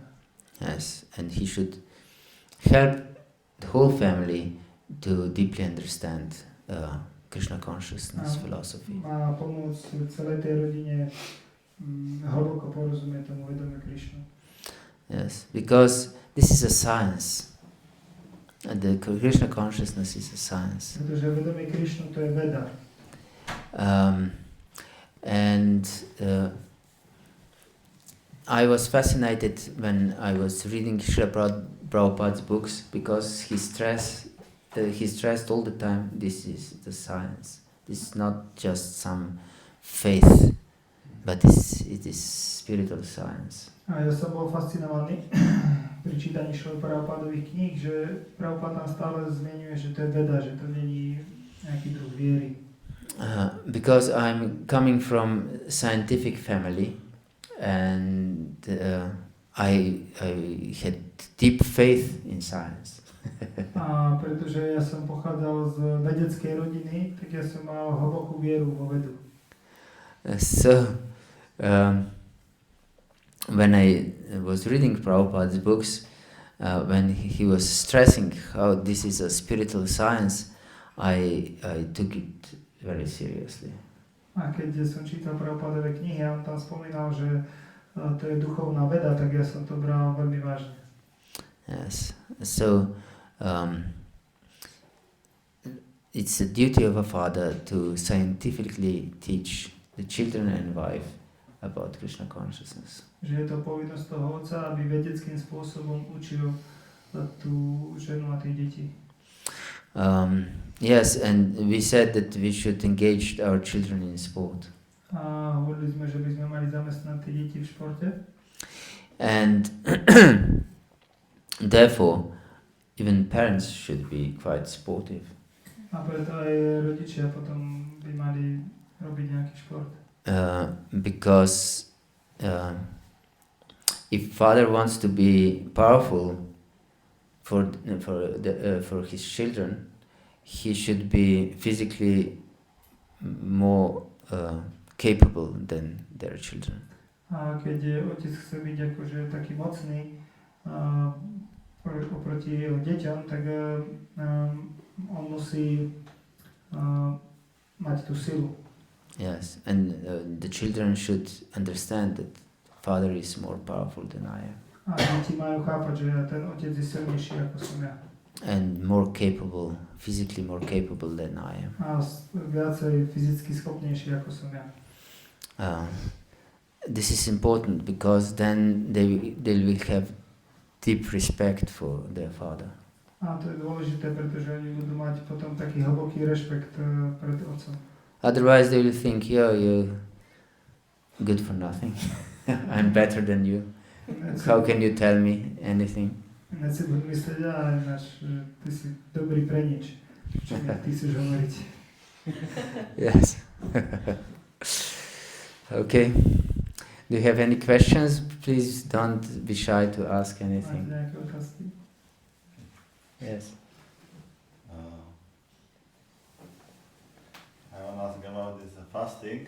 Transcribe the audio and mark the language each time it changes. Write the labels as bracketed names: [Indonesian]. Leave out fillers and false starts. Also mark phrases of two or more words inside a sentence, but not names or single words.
[English] Yes, and he should help the whole family to deeply understand Krishna consciousness philosophy. [Slovak] Má pomôcť celej tej rodine hlboko porozumieť tomu vedomiu Krishnu. [English] Yes, because this is a science. The Krishna consciousness is a science. [Slovak] Pretože vedomie Krishnu to je veda. [English] And I was fascinated when I was reading Srila Prabhupada's books because he stressed all the time, this is the science. This is not just some faith, but it is spiritual science. [Slovak] A ja som bol fascinovaný pri čítaní Srila Prabhupádových kníh, že Prabhupada tam stále zmieňuje, že to je veda, že to není nejaký druh viery. [English] Because I'm coming from scientific family and I had deep faith in science. [Slovak] A pretože ja som pochádzal z vedeckej rodiny, tak ja som mal hlbokú vieru vo vedu. [English] So when I was reading Prabhupada's books, when he was stressing how this is a spiritual science, I took it very seriously. [Slovak] A keď som čítal Prabhupádove knihy a on tam spomínal, že to je duchovná veda, tak ja som to bral veľmi vážne. [English] Yes. So it's the duty of a father to scientifically teach the children and wife about Krishna consciousness. [Slovak] Že je to povinnosť toho otca, aby vedeckým spôsobom učil tú ženu a tie deti. [English] Yes, and we said that we should engage our children in sport. [Slovak] A hovorili sme, že by sme mali zamestnať tie deti v športe. [English] And therefore, even parents should be quite sportive. [Slovak] A preto aj rodičia potom by mali robiť nejaký šport. [English] Because if father wants to be powerful for his children, he should be physically more capable than their children. [Slovak] A keď otec chce byť akože taký mocný oproti jeho deťom, tak on musí mať tú silu. [English] Yes, and the children should understand that father is more powerful than I am. [Slovak] A deti majú chápať, že ten otec je silnejší ako som ja. [English] And more capable, physically more capable than I am. [Slovak] A viacej fyzicky schopnejší ako som ja. [English] This is important because then they will have deep respect for their father. [Slovak] A to je dôležité, pretože oni budú mať potom taký hlboký rešpekt pred otcom. [English] Otherwise they will think, you're good for nothing. I'm better than you. How can you tell me anything? [Slovak] Ja si budú myslieť, ty si dobrý pre nič. Čo mi ty chceš hovoriť? [English] Yes. Okay. Do you have any questions? Please don't be shy to ask anything. [Slovak] Máte nejaké otázky? [English] Yes. I want to ask about this fasting.